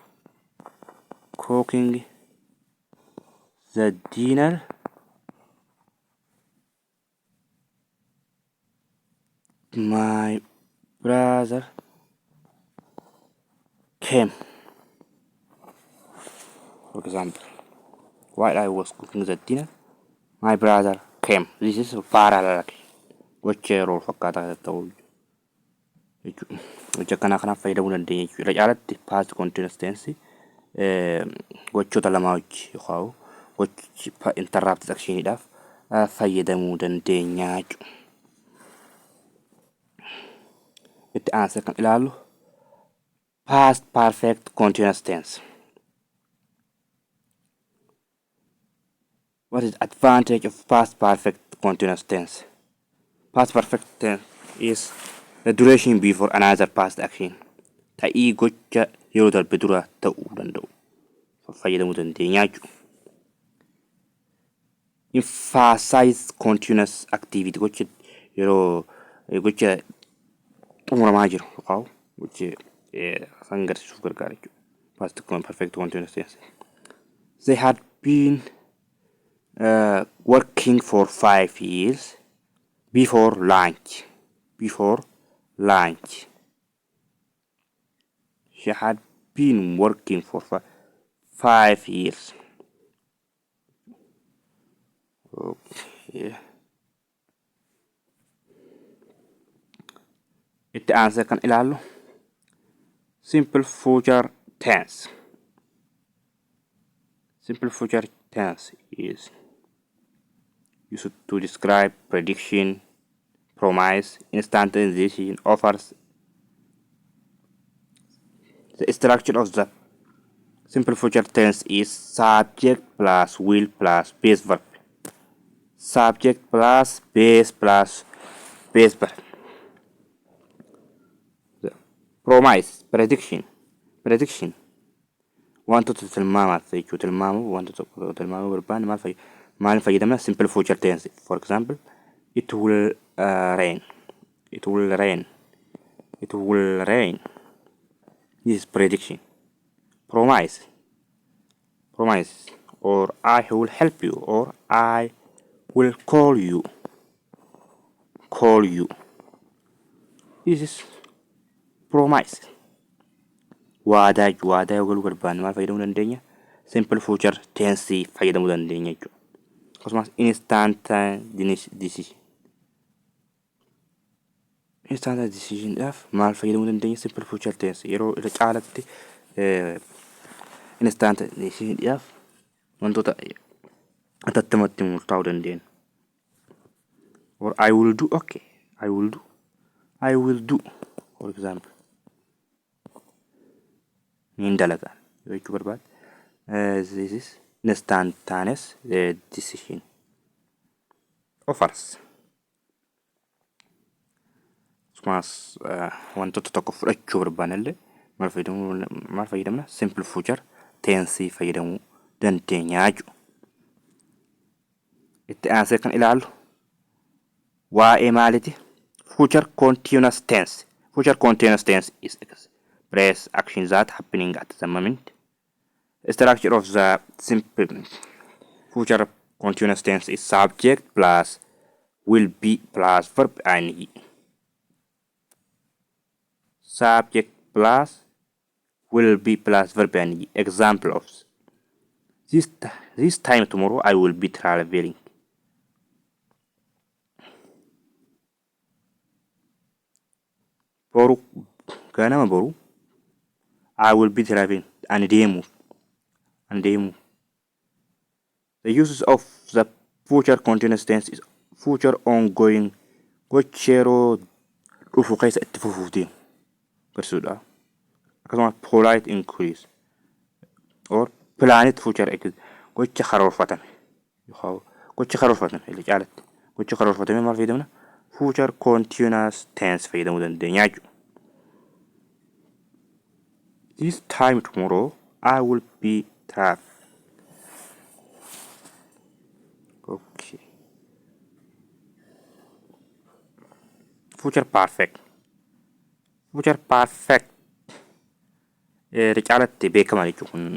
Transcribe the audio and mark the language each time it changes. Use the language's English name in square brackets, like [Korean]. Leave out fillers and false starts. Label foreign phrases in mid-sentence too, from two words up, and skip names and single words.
[English] the dinner, my brother came. For example, while I was cooking the dinner, my brother came. This is parallel. [Oromo] Gocha yeroo fakkaataa ta'uu jechuudha. Gocha kanaaf fayyadamuu dandeenya jechuudha. Caalatti [English] past continuous tense [Oromo] gochoota lamaa wajji yookaan gochi interrupted actioniidhaaf fayyadamuu dandeenya jechuudha. Itti aansee kan ilaallu [English] past perfect continuous tense. What is advantage of past perfect continuous tense? Past perfect tense is the duration before another past action. [Oromo] Ta'ii gocha yeroo darbe dura ta'uu danda'u. Fayyadamuu dandeenya jechuudha. [English] Emphasize continuous activity [Oromo] gocha yeroo gocha xumuramaa jiru yookaan gocha san agarsiisuuf gargaara jechuudha. [English] Past perfect continuous tense. They had been working for 5 years before lunch. She had been working for 5 years. Okay. [Oromo] Itti aansee kan ilaallu [English] simple future tense. Simple future tense is used to describe prediction, promise, instantaneation, offers. The structure of the simple future tense is subject plus will plus base verb. Subject plus base verb. The promise, prediction. [Oromo] Wantoota tilmaamaaf jechuudha. Tilmaamu wantoota tilmaamuu barbaanne maal fayyadamna? [English] Simple future tense. For example, it will rain. It will rain. This is prediction. Promise, or I will help you, or I will call you. This is promise. [Oromo] Waadaa galuu barbaanne maal fayyadamuu dandeenya? [English] Simple future tense [Oromo] fayyadamuu dandeenya jechuudha. [English] Akkasumas instant decision. instant decisionidhaaf [Oromo] maal fayyadamuu dandeenya? [English] Simple future tense [Oromo] yeroo irra caalatti [English] instant decisionidhaaf [Oromo] wantoota atattamatti murtaa'uu dandeenya. [English] Or I will do, okay, I will do, for example. [Oromo] Niin dalagaan jechuu barbaade. [English] This is instantaneous decision. Offers. [Oromo] Sumas wantoota tokko fudhachuu barbaanillee maal fayyadamna? [English] Simple future tense [Oromo] fayyadamuu dandeenya jechuudha. Itti aansee kan ilaallu waa'ee maaliti? [English] Future continuous tense. Future continuous tense is express actions that happening at the moment. Structure of the simple future continuous tense is subject plus will be plus verb ing. Subject plus will be plus verb ing. Example of this time tomorrow I will be traveling. [Oromo] Boru ganama boru [English] I will be traveling and deemu. The uses of the future continuous tense is future ongoing [Oromo] gocha yeroo dhufu keessa itti fufuuf deemu garsiisudha. Akkasumas [English] polite increase or planned future [Oromo] gocha karoorfatame illee caalatti gocha karoorfatame maal fayyadamna? [English] Future continuous tense [Oromo] fayyadamuu dandeenya jechuudha. [English] This time tomorrow I will be traveling. Okay. Future perfect. Future perfect [Oromo] caalatti beekama jechuudha.